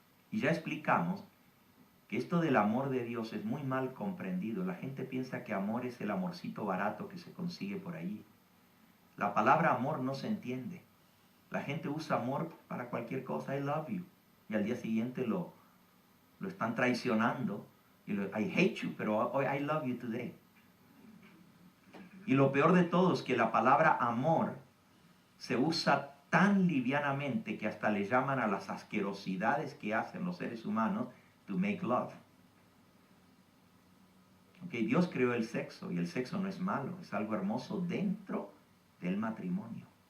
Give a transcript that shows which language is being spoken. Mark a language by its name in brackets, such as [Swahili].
[Spanish] Y ya explicamos que esto del amor de Dios es muy mal comprendido. La gente piensa que amor es el amorcito barato que se consigue por ahí. La palabra amor no se entiende. La gente usa amor para cualquier cosa, [English] I love you. [Spanish] Y al día siguiente lo están traicionando. Y [English] I hate you, [Spanish] pero [English] I love you today. [Spanish] Y lo peor de todo es que la palabra amor se usa tan livianamente que hasta le llaman a las asquerosidades que hacen los seres humanos [English] to make love. [Spanish] Okay, Dios creó el sexo y el sexo no es malo, es algo hermoso dentro del matrimonio.